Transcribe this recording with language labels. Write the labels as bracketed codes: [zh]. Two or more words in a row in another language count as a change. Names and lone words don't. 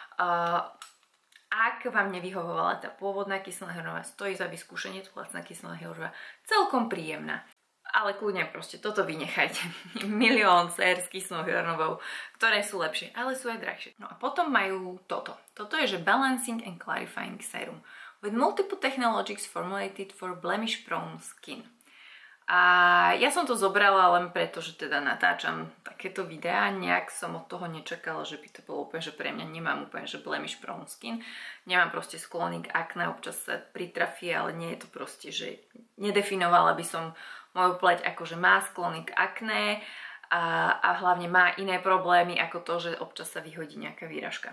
[sk] Ak vám nevyhovovala tá pôvodná kyselná hyaluronová, stojí za vyskúšanie, tu lacná kyselná hyaluronová, celkom príjemná. Ale kľudne proste toto vynechajte. Milión sér s kyselnou hyaluronovou, ktoré sú lepšie, ale sú aj drahšie. No a potom majú toto. Toto je, že [en] Balancing and Clarifying Serum with multiple technologies formulated for blemish prone skin. [sk] A ja som to zobrala len preto, že teda natáčam takéto videá. Nejak som od toho nečakala, že by to bolo úplne, že pre mňa nemám úplne, že [en] blemish prone skin. [sk] Nemám proste sklony k akné, občas sa pritrafí, ale nie je to proste, že nedefinovala by som moju pleť akože má sklony k akné a hlavne má iné problémy ako to, že občas sa vyhodí nejaká výražka.